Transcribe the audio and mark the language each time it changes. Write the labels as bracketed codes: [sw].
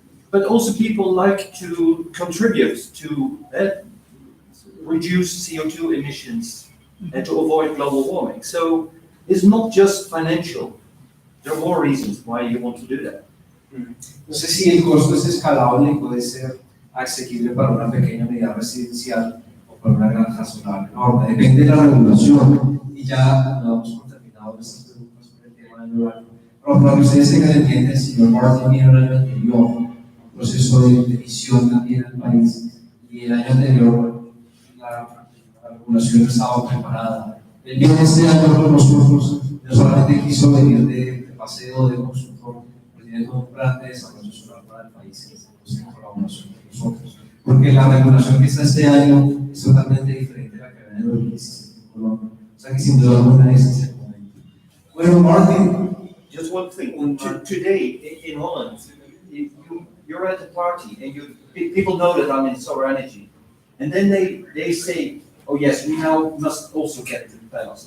[en] But also people like to contribute to reduce CO2 emissions and to avoid global warming. So it's not just financial. There are more reasons why you want to do that. [es] No sé si el costo es escalable y puede ser asequible para una pequeña unidad residencial o para una granja solar enorme. Depende de la regulación. Y ya no hemos terminado nuestras preguntas sobre el tema del lugar. Pero para que ustedes tengan entienden, el señor Martin vino el año anterior, un proceso de emisión también al país. Y el año anterior la regulación no estaba preparada. Él vino este año con nosotros, no solamente quiso venir de paseo de consultor, pero tiene todo un plan de desarrollo solar para el país, que estamos en colaboración con nosotros. Porque la regulación que está este año es totalmente diferente a la que había en 2017 en Colombia. O sea que sin duda alguna ese es el momento. Bueno, Martin. [en] Just one thing. Today in Holland, you're at a party and people know that I'm in solar energy. And then they say, oh yes, we now must also get the panels.